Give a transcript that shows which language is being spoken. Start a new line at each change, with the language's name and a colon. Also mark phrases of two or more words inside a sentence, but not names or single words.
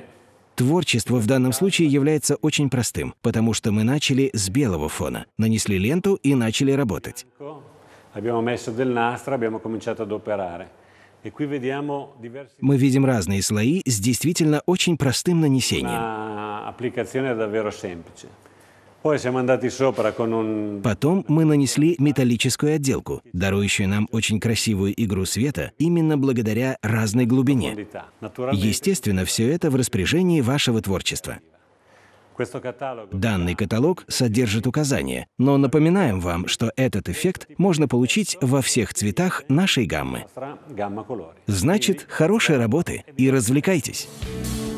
Russian: Tворчество в данном случае является очень простым, потому что мы начали с белого фона, нанесли ленту и начали работать.
Italian: Abbiamo messo del nastro, abbiamo cominciato ad operare. E qui vediamo diversi
Russian: Мы видим разные слои с действительно очень простым нанесением.
Italian: una applicazione davvero semplice. Poi siamo andati sopra con un
Russian: Потом мы нанесли металлическую отделку, дарующую нам очень красивую игру света именно благодаря разной глубине.
Italian: profondità. Naturalmente
Russian: Естественно, все это в распоряжении вашего творчества.
Italian: questo catalogo
Russian: Данный каталог содержит указания, но напоминаем вам, что этот эффект можно получить во всех цветах нашей гаммы.
Italian: nostra gamma colori.
Russian: Значит, хорошей работы и развлекайтесь!